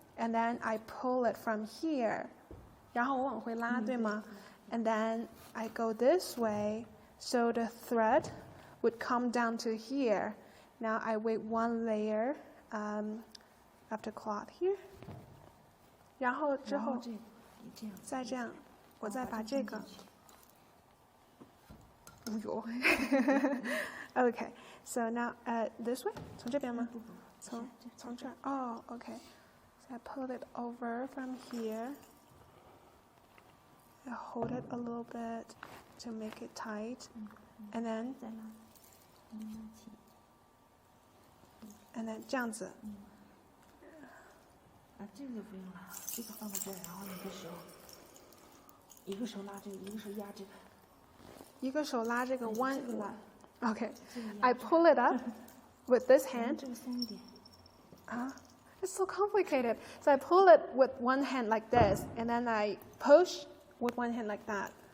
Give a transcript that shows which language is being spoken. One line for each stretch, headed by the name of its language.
English: And then I pull it from here.
Chinese: 然后我往回拉，对吗？
English: And then I go this way, so the thread would come down to here. Now I wait one layer of the cloth here.
Chinese: 然后之后再这样，我再把这个。
English: Okay, so now this way.
Chinese: 从这边吗？从这儿。
English: Okay. So I pull it over from here. I hold it a little bit to make it tight. And then
Chinese: 这样子。这个就不用了，这个放到这儿，然后一个手拉这个，一个手压这个。一个手拉这个
English: one. Okay. I pull it up with this hand.
Chinese: 这个松一点。
English: It's so complicated. So I pull it with one hand like this, and then I push with one hand like that.